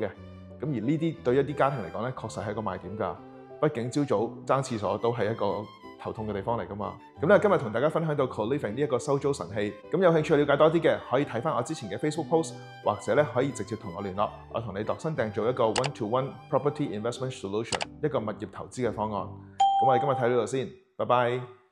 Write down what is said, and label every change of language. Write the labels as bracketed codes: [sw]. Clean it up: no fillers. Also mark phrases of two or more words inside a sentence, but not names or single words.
[yue] 咁而呢啲對一啲家庭嚟講咧，確實係一個賣點㗎。畢竟朝早爭廁所都係一個頭痛嘅地方嚟㗎嘛。咁咧今日同大家分享到 co-living 呢一個收租神器。咁有興趣了解多啲嘅，可以睇翻我之前嘅 Facebook post， 或者咧可以直接同我聯絡，我同你度身訂做一個 [en] one-to-one property investment solution， [yue] 一個物業投資嘅方案。咁我哋今日睇到呢度先，拜拜。